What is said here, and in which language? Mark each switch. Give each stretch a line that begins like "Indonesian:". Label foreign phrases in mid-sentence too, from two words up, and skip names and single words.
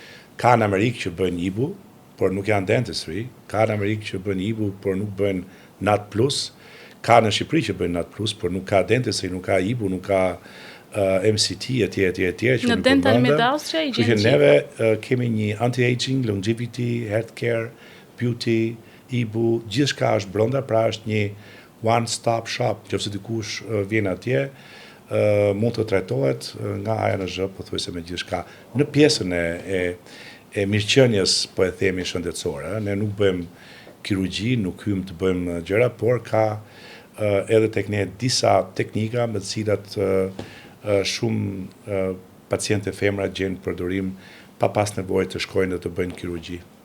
Albanian: Ka në Amerikë që bëjnë IBU, por nuk janë dentistry. Ka në Amerikë që bëjnë IBU, por nuk bëjnë NAT+. Ka në Shqipëri që bëjnë NAT+, por nuk ka dentistry, nuk ka IBU, nuk ka MCT etj. Në Dental Med Austria i gjen gjithë. Neve kemi një
English: anti-aging, longevity, healthcare, beauty,
Albanian: IBU, gjithçka është brenda, pra është një
English: one stop shop,
Albanian: nëse dikush vjen atje, mund të trajtohet nga A-në Z, pothuajse me gjithçka. Në pjesën e mirëqenies, po e themi shëndetësore, ne nuk bëjmë kirurgji, nuk hyjmë të bëjmë gjëra, por ka edhe tek ne disa teknika me të cilat shumë pacientë femra gjenë përdorim pa pas nevojë të shkojnë dhe të bëjnë kirurgji.